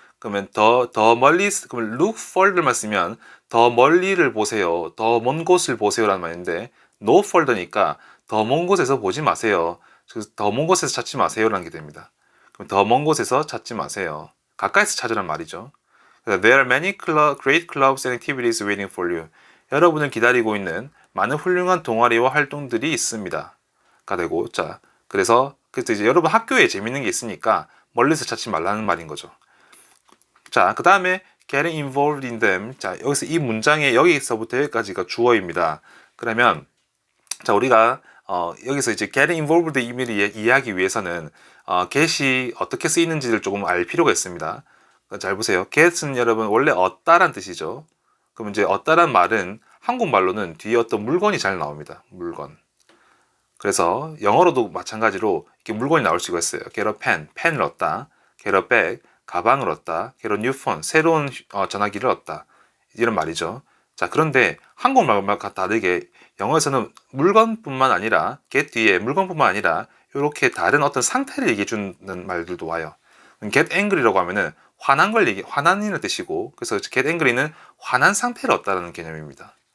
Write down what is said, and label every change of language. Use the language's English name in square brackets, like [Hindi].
[Korean] 그러면 더 멀리 그러면 look further만 쓰면 더 멀리를 보세요. 더 먼 곳을 보세요라는 말인데 no further니까 더 먼 곳에서 보지 마세요. 그래서 더 먼 곳에서 찾지 마세요라는 게 됩니다. 그럼 더 먼 곳에서 찾지 마세요. 가까이서 찾으란 말이죠. 그래서 [English] There are many great clubs and activities waiting for you. [Korean] 여러분을 기다리고 있는 많은 훌륭한 동아리와 활동들이 있습니다. 가 되고 자 그래서 이제 여러분 학교에 재밌는 게 있으니까 멀리서 찾지 말라는 말인 거죠. 자, 그 다음에 [English] getting involved in them. [Korean] 자, 여기서 이 문장의 여기서부터 여기까지가 주어입니다. 그러면 자, 우리가 여기서 이제 getting involved 의미를 이해하기 위해서는 get이 어떻게 쓰이는지를 조금 알 필요가 있습니다. 잘 보세요. get은 여러분 원래 얻다란 뜻이죠. 그럼 이제 얻다란 말은 한국말로는 뒤에 어떤 물건이 잘 나옵니다. 물건. 그래서 영어로도 마찬가지로 이렇게 물건이 나올 수가 있어요. [English] get a pen, [Korean] 펜을 얻다. [English] get a bag, [Korean] 가방을 얻다. [English] get a new phone, [Korean] 새로운 전화기를 얻다. 이런 말이죠. 자, 그런데 한국말과 다르게 영어에서는 물건뿐만 아니라 get 뒤에 물건뿐만 아니라 이렇게 다른 어떤 상태를 얘기해 주는 말들도 와요. get angry라고 하면은 화난이라는 뜻이고 그래서 get angry는 화난 상태를 얻다라는 개념입니다.